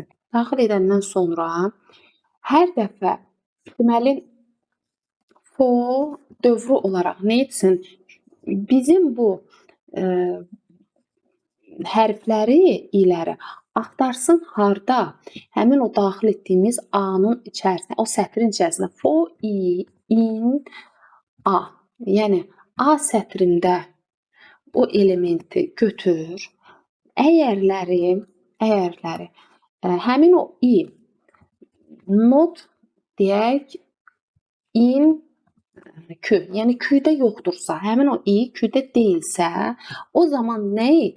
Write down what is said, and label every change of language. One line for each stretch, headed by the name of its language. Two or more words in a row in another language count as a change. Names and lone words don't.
Azerbaijani: Daxil edəndən sonra hər dəfə deməli for dövrü olaraq nə etsin? Bizim bu hərfləri iləri axtarsın harda? Həmin o daxil etdiyimiz A-nın içərisində, o sətrin içərisində
English: for in A.
Azerbaijani: Yəni A sətrində o elementi götür. Əyərləri həmin o not deyək in Q. Yəni Q-də yoxdursa, həmin o Q-də deyilsə, o zaman nə et?